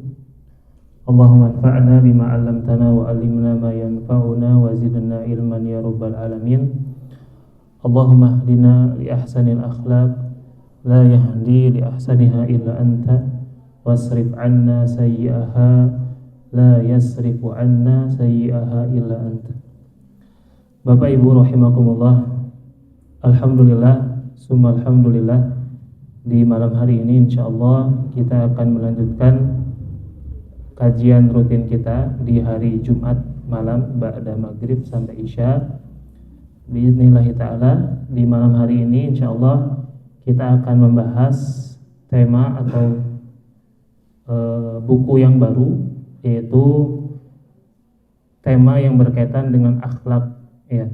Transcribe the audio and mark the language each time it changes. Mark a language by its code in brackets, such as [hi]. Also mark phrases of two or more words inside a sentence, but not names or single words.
[ar] اللهم انفعنا بما علمتنا وعلمنا ما ينفعنا وزدنا علما يا رب العالمين. اللهم اهدنا لأحسن الأخلاق لا يهدي لأحسنها إلا أنت واصرف عنا سيئها لا يصرف عنا سيئها إلا أنت. [id] Bapak Ibu rahimakumullah, [ar] الحمد لله ثم الحمد لله, [id] di malam hari ini insyaallah kita akan melanjutkan kajian rutin kita di hari Jumat malam [ar] بعد المغرب [id] sampai isya. [ar] بإذن الله تعالى, [id] di malam hari ini insyaallah kita akan membahas tema atau buku yang baru, yaitu tema yang berkaitan dengan akhlak ya.